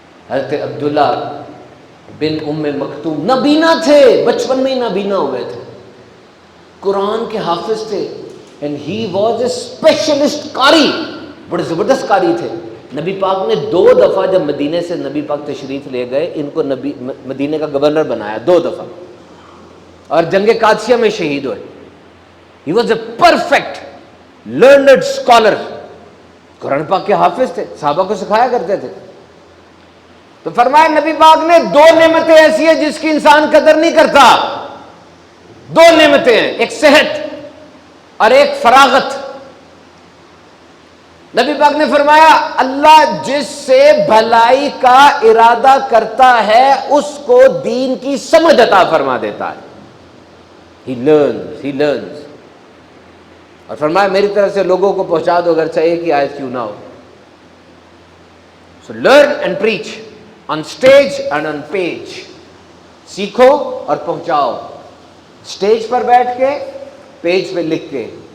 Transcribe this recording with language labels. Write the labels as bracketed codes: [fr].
[ur] حضرت عبداللہ بن ام مکتوم نابینا تھے، بچپن میں ہی نابینا ہوئے تھے، قرآن کے حافظ تھے. [en] and he was a specialist [ur] قاری، بڑے زبردست قاری تھے. نبی پاک نے 2 دفعہ جب مدینے سے نبی پاک تشریف لے گئے، ان کو مدینے کا گورنر بنایا 2 دفعہ، اور جنگ قادسیہ میں شہید ہوئے. [en] he was a perfect learned scholar. [ur] قرآن پاک کے حافظ تھے، صحابہ کو سکھایا کرتے تھے. تو فرمایا نبی پاک نے 2 نعمتیں ایسی ہیں جس کی انسان قدر نہیں کرتا. 2 نعمتیں ہیں، ایک صحت، اور ایک فراغت. نبی پاک نے فرمایا اللہ جس سے بھلائی کا ارادہ کرتا ہے اس کو دین کی سمجھ عطا فرما دیتا ہے. [en] He learns. [ur] اور فرمایا میری طرف سے لوگوں کو پہنچا دو اگر چاہیے کہ آیت کیوں نہ ہو. [en] So learn and preach on stage and on page. [ur] سیکھو اور پہنچاؤ, اسٹیج پر بیٹھ کے, پیج پہ لکھ کے.